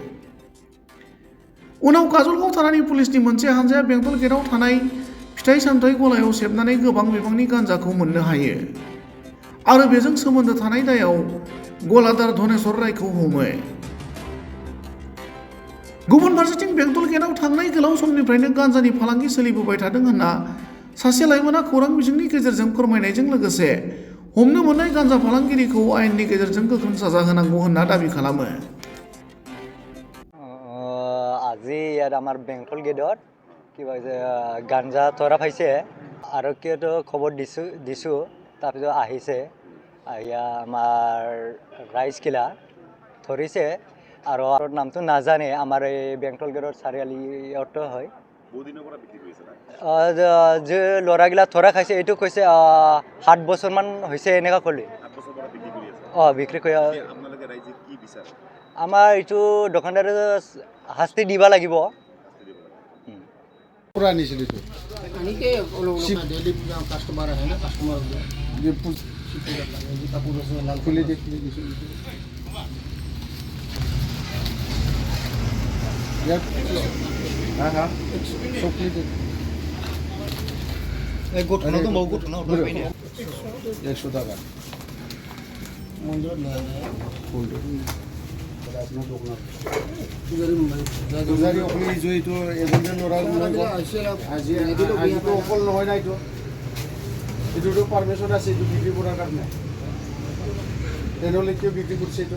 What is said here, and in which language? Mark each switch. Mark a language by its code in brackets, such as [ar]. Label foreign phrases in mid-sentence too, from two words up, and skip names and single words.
[brx] उनाव काजलगाव थानानि पुलिसनि मोनसे हानजाया बेंटल गेटआव थानाय फिथाइ सामथाइ गलायाव सेबनानै गोबां बिबांनि गान्जाखौ मोननो हायो आरो बेजों सोमोन्दो थानाय दायाव गलादार धनेस्वर रायखौ हमो। गुबुन फारसेथिं बेंटल गेटआव थांनाय गोलाव समनिफ्रायनो गान्जानि फालांगि सोलिबोबाय थादों होनना सासे लाइमोना खौरां बिजोंनि गेजेरजों फोरमायनायजों लोगोसे हमनो मोननाय गान्जा फालांगिरिखौ आयेननि गेजेरजों गोख्रों साजा होनांगौ होनना दाबि खालामो। [as] আজি ইয়াত আমাৰ বেংটল গেটত কিবা গাঞ্জা ধৰা পাইছে আৰু কিয়তো খবৰ দিছোঁ তাৰপিছত আহিছে আহি আমাৰ ৰাইজকিলা ধৰিছে আৰু নামটো নাজানে আমাৰ এই বেংটল গেটৰ চাৰিআলিত হয়। যে ল'ৰাগিলা ধৰা খাইছে এইটো কৈছে 7 বছৰমান হৈছে এনেকুৱা ক'লে। বিক্ৰী কৰি আমাৰ এইটো দোকানদাৰে শাস্তি দিব লাগিব। [hi] पूरा नीचे देखो के [en] daily customer [hi] है ना कस्टमर ये खुले देख हाँ हाँ एक गुट ना तो बहुत गुट ना [as] 100 টাকা [hi] मंदिर ले [as] পূজাৰী অকলে এইটো এজনজন ল'ৰা আজি আজিতো অকল নহয় না এইটোতো পাৰ্মিশ্যন আছে এইটো বিক্ৰী কৰাৰ কাৰণে তেনেহ'লে কিয় বিক্ৰী কৰিছে এইটো